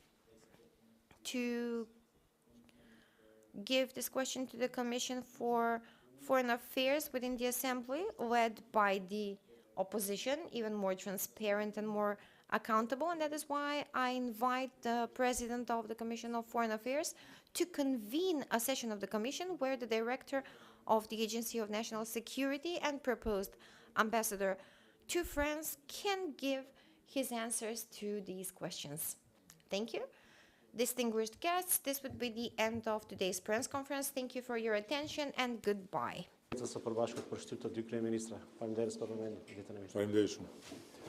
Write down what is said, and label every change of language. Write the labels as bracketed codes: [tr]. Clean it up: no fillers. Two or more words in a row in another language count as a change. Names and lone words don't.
[en] to give this question to the Commission for Foreign Affairs within the Assembly, led by the opposition, even more transparent and more accountable, and that is why I invite the President of the Commission of Foreign Affairs to convene a session of the Commission where the Director of the Agency of National Security and proposed ambassador to France can give his answers to these questions. Thank you. Distinguished guests, this would be the end of today's press conference. Thank you for your attention and goodbye. За се првашкот проштитот dy kryeministra. [sq] Faleminderit për momentin. Ditën e mirë. Faleminderit shumë.